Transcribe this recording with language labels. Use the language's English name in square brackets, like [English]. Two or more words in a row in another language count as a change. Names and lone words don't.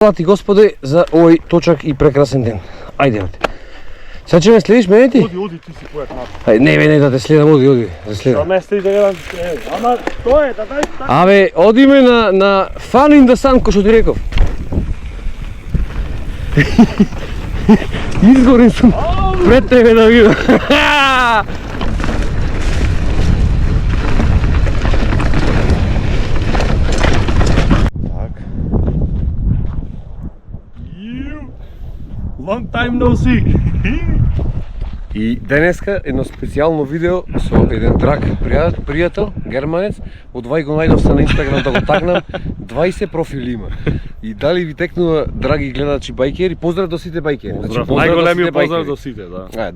[Serbian] Hvala ti gospode za ovaj točak i prekrasan den. Ajde. Sad će me slediš mene ti? Odi, ti si pojak napad. Ajde, ne da te slijedam, odi, da slijedam. Da me slediš da gledam, ama to je, da daj tako. [Macedonian] Абе, оди ме на Fun in the Sun, ко што ти реков. Изгорен сум пред тебе да видам. [English] Long time no see. [Macedonian] И денеска едно специјално видео со еден драг пријател, германец, од вај го најдов се на Инстаграм да го тагнам, 20 профили има. И дали ви текнува, драги гледачи бајкери, поздрав до сите бајкери. Поздрав, најголемиот поздрав до сите, да.